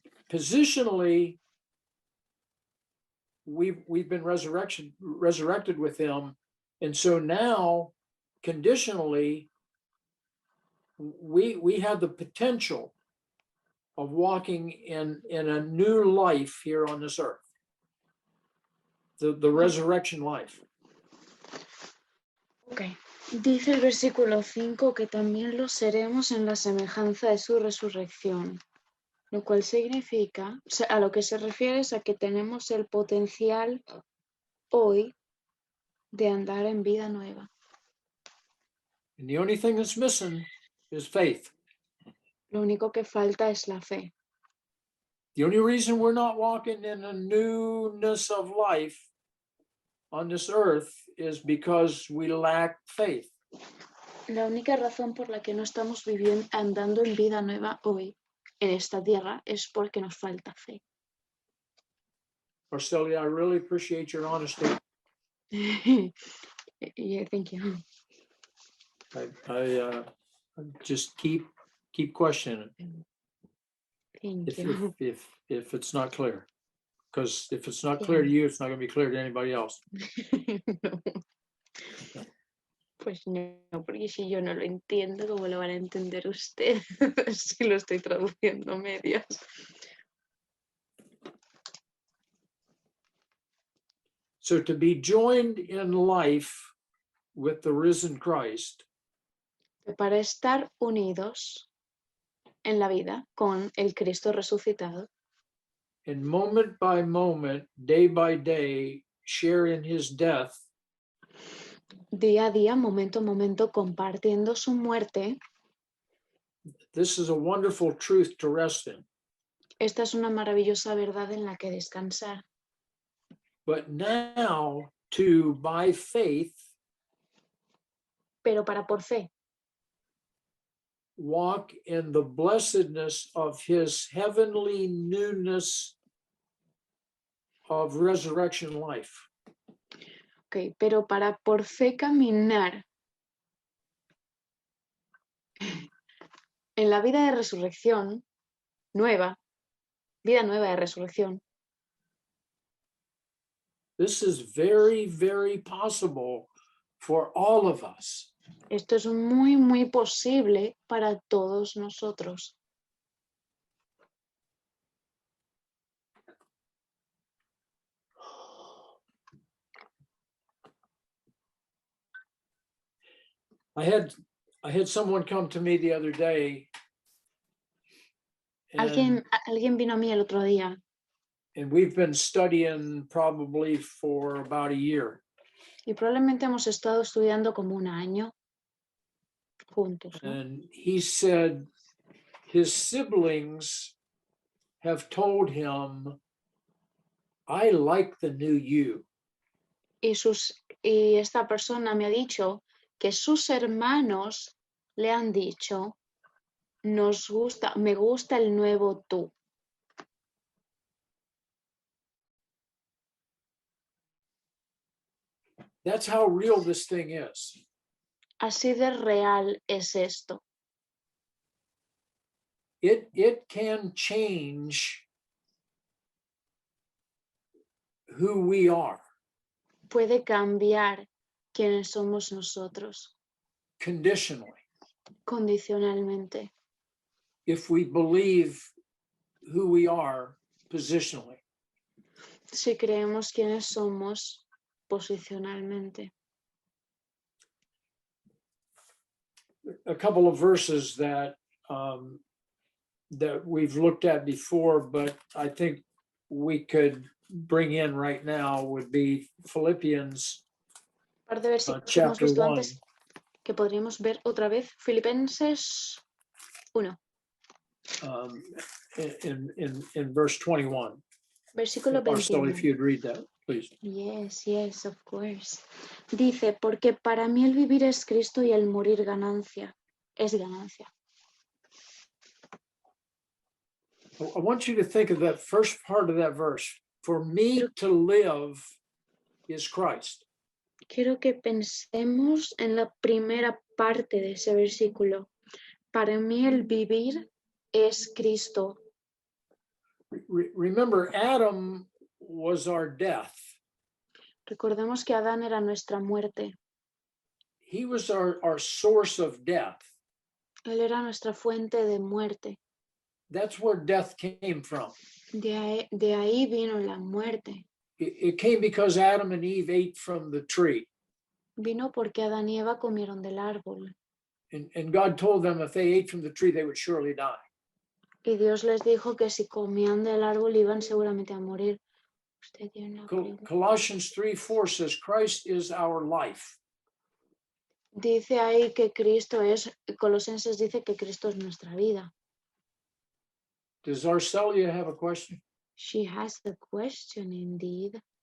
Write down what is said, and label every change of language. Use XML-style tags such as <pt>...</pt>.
<en>positionally, we've been resurrected with him, and so now conditionally we have the potential of walking in a new life here on this earth, the resurrection life. Okay.</en> <es>Dice el versículo 5 que también lo seremos en la semejanza de su resurrección, lo cual significa, a lo que se refiere es a que tenemos el potencial hoy de andar en vida nueva.</es> <en>And the only thing that's missing is faith.</en> <es>Lo único que falta es la fe.</es> <en>The only reason we're not walking in a newness of life on this earth is because we lack faith.</en> <es>La única razón por la que no estamos viviendo, andando en vida nueva hoy en esta tierra es porque nos falta fe.</es> <en>Arcelia, I really appreciate your honesty. Yeah, thank you. I just keep questioning it Thank you. if it's not clear, because if it's not clear to you, it's not going to be clear to anybody else. No.</en> <es>Pues no, porque si yo no lo entiendo, ¿cómo lo van a entender ustedes si lo estoy traduciendo a medias?</es> <en>So to be joined in life with the risen Christ,</en> <es>Para estar unidos en la vida con el Cristo resucitado,</es> <en>and moment by moment, day by day, share in his death,</en> <es>día a día, momento a momento, compartiendo su muerte,</es> <en>this is a wonderful truth to rest in.</en> <es>esta es una maravillosa verdad en la que descansar.</es> <en>But now to, by faith,</en> <es>pero para por fe</es> <en>walk in the blessedness of his heavenly newness of resurrection life.</en> <es>Ok, pero para por fe caminar en la vida de resurrección nueva, vida nueva de resurrección.</es> <en>This is very, very possible for all of us.</en> <es>Esto es muy, muy posible para todos nosotros.</es> <en>I had someone come to me the other day, and</en> <es>Alguien vino a mí el otro día</es> <en>we've been studying probably for about a year.</en> <es>y probablemente hemos estado estudiando como un año juntos, ¿no?</es> <en>And he said his siblings have told him, I like the new you.</en> <es>Y esta persona me ha dicho que sus hermanos le han dicho, me gusta el nuevo tú.</es> <en>That's how real this thing is.</en> <es>Así de real es esto.</es> <en>It can change who we are</en> <es>Puede cambiar quiénes somos nosotros</es> <en>conditionally</en> <es>condicionalmente</es> <en>if we believe who we are positionally.</en> <es>si creemos quiénes somos posicionalmente.</es> <en>A couple of verses that we've looked at before, but I think we could bring in right now would be Philippians</en> <es>Un par de versículos que hemos</es> <en>chapter</en> <es>visto</es> <en>1.</en> <es>antes que podríamos ver otra vez. Filipenses 1,</es> <en>In verse 21.</en> <es>versículo</es> <en>Marcel,</en> <es>21.</es> <en>if you'd read that, please. Yes, of course.</en> <es>Dice, porque para mí el vivir es Cristo y el morir ganancia. Es ganancia.</es> <en>I want you to think of that first part of that verse. For me to live is Christ.</en> <es>Quiero que pensemos en la primera parte de ese versículo. Para mí el vivir es Cristo.</es> <en>Remember, Adam was our death.</en> <es>Recordemos que Adán era nuestra muerte.</es> <en>He was our source of death.</en> <es>Él era nuestra fuente de muerte.</es> <en>That's where death came from.</en> <es>De ahí vino la muerte.</es> <en>It came because Adam and Eve ate from the tree.</en> <es>Vino porque Adán y Eva comieron del árbol.</es> <en>And God told them if they ate from the tree, they would surely die.</en> <es>Y Dios les dijo que si comían del árbol iban seguramente a morir. Usted tiene una pregunta.</es> <en>Colossians 3:4 says Christ is our life.</en> <es>Dice ahí que Cristo es, Colosenses dice que Cristo es nuestra vida.</es> <en>Does Arcelia have a question? She has a question indeed.</en>